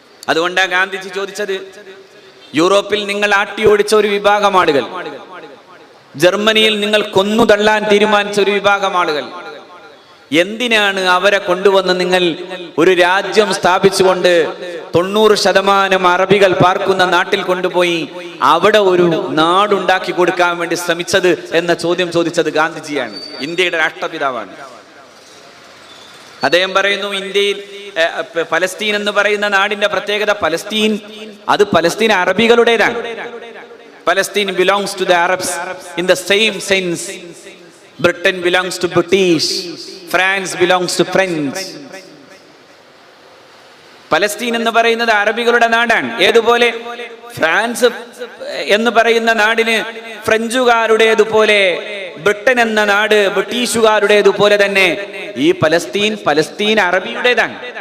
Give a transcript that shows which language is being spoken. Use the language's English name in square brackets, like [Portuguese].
[Malayalam] അതുകൊണ്ടാണ് ഗാന്ധിജി ചോദിച്ചത്, യൂറോപ്പിൽ നിങ്ങൾ ആട്ടിയോടിച്ച ഒരു വിഭാഗം ആളുകൾ, ജർമ്മനിയിൽ നിങ്ങൾ കൊന്നു തള്ളാൻ തീരുമാനിച്ച ഒരു വിഭാഗം ആളുകൾ, എന്തിനാണ് അവരെ കൊണ്ടുവന്ന് നിങ്ങൾ ഒരു രാജ്യം സ്ഥാപിച്ചുകൊണ്ട് 90% അറബികൾ പാർക്കുന്ന നാട്ടിൽ കൊണ്ടുപോയി അവിടെ ഒരു നാടുണ്ടാക്കി കൊടുക്കാൻ വേണ്ടി ശ്രമിച്ചത് എന്ന ചോദ്യം ചോദിച്ചത് ഗാന്ധിജിയാണ്, ഇന്ത്യയുടെ രാഷ്ട്രപിതാവാണ്. അദ്ദേഹം പറയുന്നു, ഇന്ത്യയിൽ പലസ്തീൻ എന്ന് പറയുന്ന നാടിന്റെ പ്രത്യേകത, അത് Palestine അറബികളുടേതാണ്. [English] Palestine belongs to the Arabs in the same sense Britain belongs to British, France belongs to French. [Malayalam] Palestine എന്ന് പറയുന്നത് അറബികളുടെ നാടാണ്. ഏതുപോലെ ഫ്രാൻസ് എന്ന് പറയുന്ന നാടിന് ഫ്രഞ്ചുകാരുടേതുപോലെ, ബ്രിട്ടൻ എന്ന നാട് ബ്രിട്ടീഷുകാരുടേതുപോലെ തന്നെ ഈ പലസ്തീൻ അറബിയുടേതാണ്.